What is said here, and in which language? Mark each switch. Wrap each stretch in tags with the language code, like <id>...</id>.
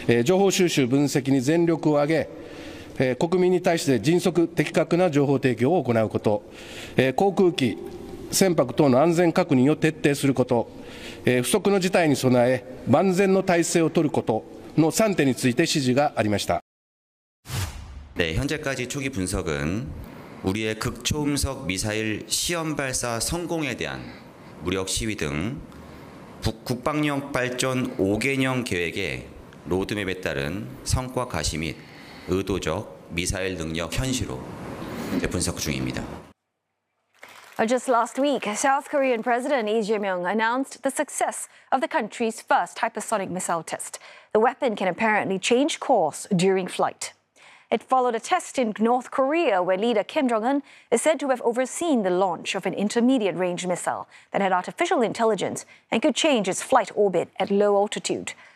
<ja>少なくとも18発の弾道ミサイル等を発射しており、昨年と比べるとすでに回数は2倍を超え、発数は3倍程度となっております。総理にはですね、本件について直ちに報告を行い、情報収集分析に全力を挙げ、 国民に対して迅速的確な情報提供を行うこと、航空機、船舶等の安全確認を徹底すること、不測の事態に備え万全の体制を取ることの3点について指示がありました。</ja> <ko>네, 현재까지 초기 분석은 우리의 극초음속 미사일 시험 발사 성공에 대한 무력 시위 등 국방력 발전 5개년 계획의 로드맵에 따른 성과 가시 및 의도적 미사일 능력 현실로 분석 중입니다.</ko> <en>Just last week, South Korean President Lee Jae-myung announced the success of the country's first hypersonic missile test. The weapon can apparently change course during flight. It followed a test in North Korea where leader Kim Jong-un is said to have overseen the launch of an intermediate-range missile that had artificial intelligence and could change its flight orbit at low altitude.</en>